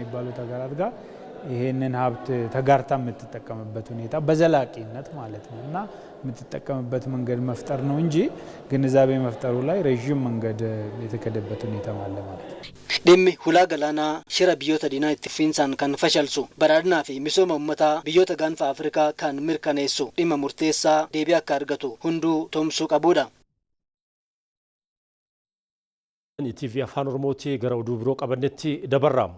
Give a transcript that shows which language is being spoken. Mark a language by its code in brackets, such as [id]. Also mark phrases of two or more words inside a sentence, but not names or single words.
[am] ይሄንን ሀብት ተጋርታ የምትጠቀምበት ሁኔታ በዘላቂነት ማለት ነው እና የምትጠቀምበት መንገድ መፍጠር ነው እንጂ ግንዛቤ መፍጠሩ ላይ ረጅም መንገድ የተከደበት ሁኔታ አለ ማለት ነው። [om] dhimmi hulaa galaanaa shira biyyoota diinaa itti fufiinsaan kan fashalsu badhaadhinaa fi misooma uummataa biyyoota gaanfa Afrikaa kan mirkaneessu dhimma murteessaa deebii akka argatu hunduu tumsuu qabudha. TV Afaan Oromootii gara oduu biroo qabannetti dabarraam.